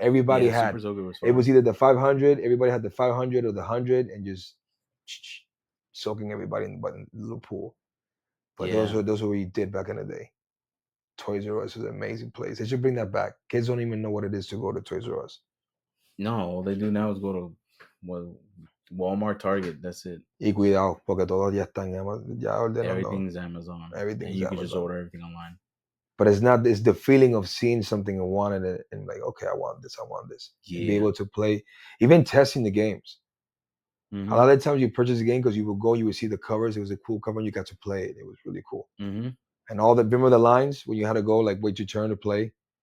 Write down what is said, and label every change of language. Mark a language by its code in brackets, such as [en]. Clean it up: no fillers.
[en] Everybody had it was either the 500, everybody had the 500 or the 100, and just soaking everybody in the little pool. But those were what you did back in the day. Toys R Us was an amazing place. They should bring that back. Kids don't even know what it is to go to Toys R Us. No, all they do now is go to Walmart, Target. That's it. [es] Y cuidado, porque todos ya están ya ordenando. [en] Everything's Amazon. And you can just order everything online. But it's the feeling of seeing something and wanting it, and like, okay, I want this. Yeah. Be able to play, even testing the games. Mm-hmm. A lot of times you purchase a game because you would see the covers. It was a cool cover and you got to play it. It was really cool. Mm-hmm. And remember the lines when you had to go, like, wait your turn to play?